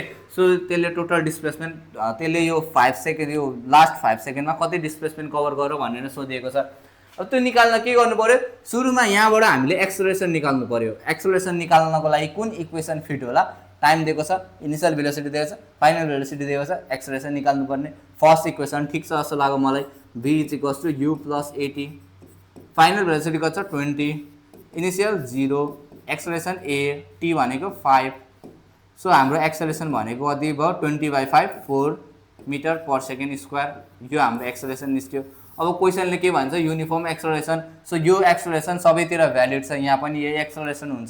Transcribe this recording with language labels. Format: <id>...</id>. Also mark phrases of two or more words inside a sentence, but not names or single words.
<ne>सो त्यसले</ne> <en>total displacement,</en> <ne>त्यसले यो 5 सेकेन्ड, यो लास्ट 5 सेकेन्डमा कति</ne> <en>displacement cover</en> <ne>गर भनेर सोधिएको छ। अब त्यो निकाल्न के गर्नु पर्यो? सुरुमा यहाँबाट हामीले एक्सेलरेसन निकाल्नु पर्यो। एक्सेलरेसन निकाल्नको लागि कुन</ne> <en>equation fit</en> <ne>होला? टाइम दिएको छ,</ne> <en>initial velocity</en> <ne>दिएको छ,</ne> <en>final velocity</en> <ne>दिएको छ, एक्सेलरेसन निकाल्नु पर्ने।</ne> <en>first equation</en> <ne>ठीक छ जस्तो लाग्यो मलाई, v = u + at,</ne> <en>final velocity</en> <ne>कति छ 20, इनिशियल 0, एक्सेलरेसन a, t भनेको 5, सो हाम्रो एक्सेलरेसन भनेको कति भयो 20/5 4</ne> <en>meter per second square,</en> <ne>यो हाम्रो एक्सेलरेसन निस्क्यो। अब क्वेसनले के भन्छ</ne> <en>uniform acceleration,</en> <ne>सो यो एक्सेलरेसन सबैतिर भ्यालिड छ, यहाँ पनि यही एक्सेलरेसन हुन्छ।</ne>